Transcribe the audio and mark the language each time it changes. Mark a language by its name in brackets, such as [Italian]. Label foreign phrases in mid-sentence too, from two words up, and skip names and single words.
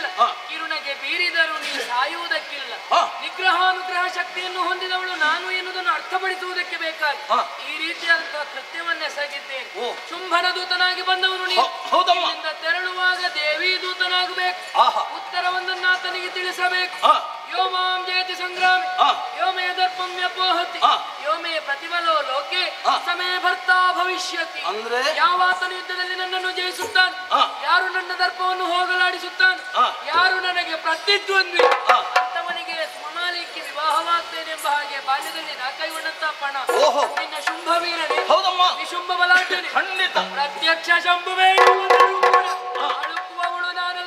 [Kannada] ಕಿರುಣಗೆ ಬೀರಿದರೂ ನೀನು ಸಾಯುವುದಕ್ಕಿಲ್ಲ. ನಿಗ್ರಹಾನುಗ್ರಹ ಶಕ್ತಿಯನ್ನು ಹೊಂದಿದವಳು ನಾನು ಎನ್ನುವುದನ್ನು ಅರ್ಥಪಡಿಸುವುದಕ್ಕೆ ಬೇಕಾಗಿ ಈ ರೀತಿಯಾದಂತಹ ಕೃತ್ಯವನ್ನೆಸಗಿದ್ದೇನೆ. ಶುಂಭನ ದೂತನಾಗಿ ಬಂದವನು ನೀನು. ಇಲ್ಲಿಂದ ತೆರಳುವಾಗ ದೇವಿ ದೂತನಾಗಬೇಕು. ಉತ್ತರವೊಂದನ್ನು ಆತನಿಗೆ ತಿಳಿಸಬೇಕು. [Sanskrit] ಯೋ ಮಾಂ ಜಯತಿ ಸಂಗ್ರಾಮಿ ಯೋ ಮೇ ದರ್ಪಮ್ಯಪೋಹತಿ ಯೋ ಮೇ ಪ್ರತಿಫಲೋ ಲೋಕೆ ಸಮೇ ಭರ್ತಾ ಭವಿಷ್ಯತಿ. [Kannada] ಅಂದ್ರೆ ಯಾವಾತನ ಯುದ್ಧದಲ್ಲಿ ನನ್ನನ್ನು ಜಯಿಸುತ್ತಾನೆ, ಯಾರು ನನ್ನ ದರ್ಪವನ್ನು ಹೋಗಲಾಡಿಸುತ್ತಾನೆ, ಯಾರು ನನಗೆ ಪ್ರತಿದ್ವಂದ್ವಿ ಅಂತವನಿಗೆ ಸ್ವಮಾಲಿಕ್ಕೆ ವಿವಾಹವಾಗ್ತೇನೆ ಎಂಬ ಹಾಗೆ ಬಾಲ್ಯದಲ್ಲಿ ನಾ ಕೈಗೊಂಡಂತ ಪಣ ನಿನ್ನ ಶುಂಭವೀರನೇ, ನಿಶುಂಭ ಬಲಾಢ್ಯನೇ, ಪ್ರತ್ಯಕ್ಷ ಶಂಭುವೇ ಅಳುಕುವವಳು ನಾನಲ್ಲ.